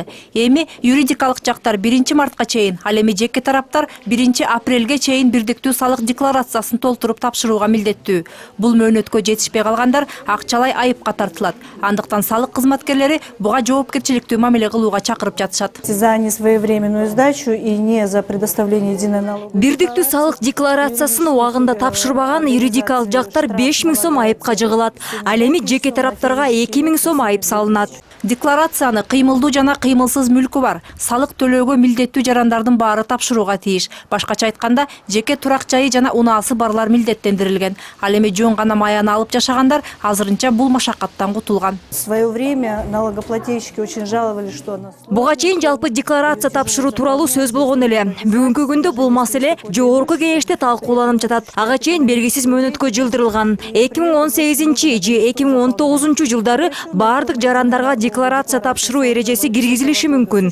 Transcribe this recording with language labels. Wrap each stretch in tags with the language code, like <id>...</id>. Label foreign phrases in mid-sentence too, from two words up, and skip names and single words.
<ky>Эми юридикалык жактар 1-мартка чейин, ал эми жеке тараптар 1-апрелге чейин бирдиктүү салык декларациясын толтуруп тапшырууга милдеттүү. Бул мөөнөткө жетишпей калгандар акчалай айыпка тартылат. Андыктан салык кызматкерлери буга жоопкерчиликтүү мамиле кылууга чакырып жатышат.</ky> <ru>За несвоевременную сдачу и не за предоставление единой налоговой.</ru> <ky>Бирдиктүү салык декларациясын убагында тапшырбаган юридикалык жактар 5000 сом айыпка жыгылат. Ал эми жеке тараптарга 2000 сом айып салынат. Декларацияны кыймылдуу жана кыймылсыз мүлкү бар, салык төлөөгө милдеттүү жарандардын баары тапшырууга тийиш. Башкача айтканда, жеке турак жайы жана унаасы барлар милдеттендирилген. Ал эми жөн гана маяны алып жашагандар азырынча бул машакаттан кутулган.</ky> <ru>В свое время налогоплательщики очень жаловались, что нас...</ru> <ky>Буга чейин жалпы декларация тапшыруу тууралуу сөз болгон эле. Бүгүнкү күндө бул маселе жогорку кеңеште талкууланып жатат. Ага чейин белгисиз мөөнөткө жылдырылган. 2018 же 2019 жылдары бардык жарандарга декларация тапшыруу эрежеси киргизилиши мүмкүн.</ky>